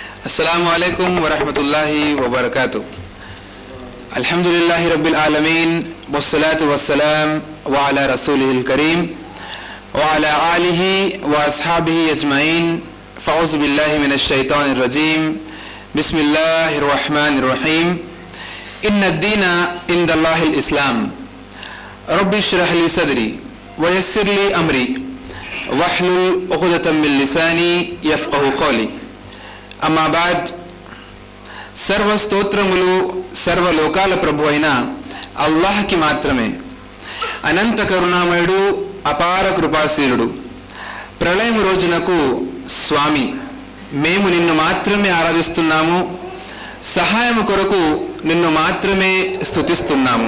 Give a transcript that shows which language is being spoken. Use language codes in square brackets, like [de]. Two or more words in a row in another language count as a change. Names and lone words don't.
[ar] السلام عليكم ورحمة الله وبركاته۔ الحمد لله رب العالمين والصلاة والسلام وعلى رسوله الكريم وعلى آله وأصحابه أجمعين. فأعوذ بالله من الشيطان الرجيم۔ بسم الله الرحمن الرحيم. إن الدين عند الله الإسلام. رب اشرح لي صدري ويسر لي أمري واحلل عقدة من لساني يفقهوا قولي. أما بعد. [te] సర్వస్తోత్రములు సర్వలోకాల ప్రభు అయిన అల్లాహ్కి మాత్రమే. అనంత కరుణామయుడు, అపార కృపాశీలుడు. ప్రళయం రోజునకు స్వామి, మేము నిన్ను మాత్రమే ఆరాధిస్తున్నాము, సహాయం కొరకు నిన్ను మాత్రమే స్తుతిస్తున్నాము.